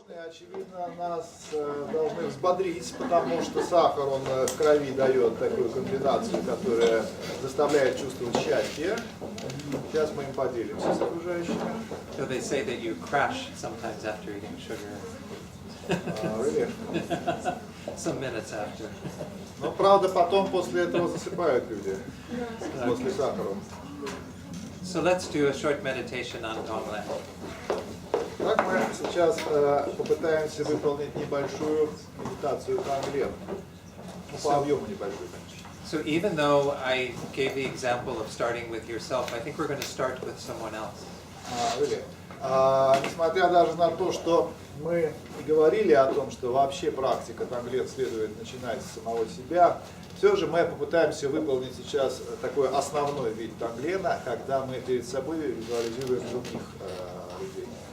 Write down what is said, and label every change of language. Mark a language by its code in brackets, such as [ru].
[ru] очевидно, нас должны взбодрить, потому что сахар, он в крови дает такую комбинацию, которая заставляет чувствовать счастье. Сейчас мы им поделимся с окружающими. [en] So they say that you crash sometimes after eating sugar. Really? Some minutes after. [ru] Но правда потом после этого засыпают люди, после сахара. [en] So let's do a short meditation on Tonglen. [ru] Так мы сейчас попытаемся выполнить небольшую медитацию Тонглен. По объему небольшую, конечно. [en] So even though I gave the example of starting with yourself, I think we're going to start with someone else. Really? [ru] Несмотря даже на то, что мы говорили о том, что вообще практика Тонглен следует начинать с самого себя, все же мы попытаемся выполнить сейчас такой основной вид Тонглена, когда мы перед собой визуализируем других людей.